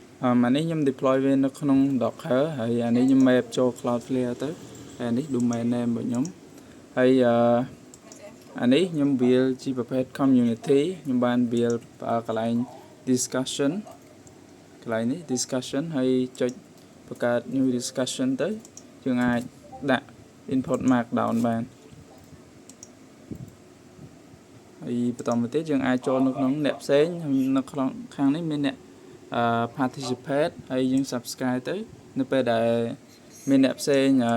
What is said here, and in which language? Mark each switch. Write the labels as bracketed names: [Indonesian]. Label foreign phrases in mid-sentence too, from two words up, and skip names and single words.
[Khmer] อันนี้ខ្ញុំ deploy វានៅក្នុង Docker ហើយអានេះខ្ញុំ map ចូល Cloudflare ទៅហើយអានេះ [English] domain name [Khmer] របស់ខ្ញុំហើយអានេះខ្ញុំ build ជាប្រភេទ community ខ្ញុំបាន build កន្លែង discussion កន្លែងនេះ discussion ហើយចុចបង្កើត [English] new discussion [Khmer] ទៅយើងអាចដាក់ [English] input markdown [Khmer] បាន ហើយបន្តមកទៀតយើងអាចចូលនៅក្នុងអ្នកផ្សេងនៅក្នុងខាងនេះមានអ្នកparticipate ហើយយើង subscribe ទៅនៅពេលដែលមានអ្នកផ្សេង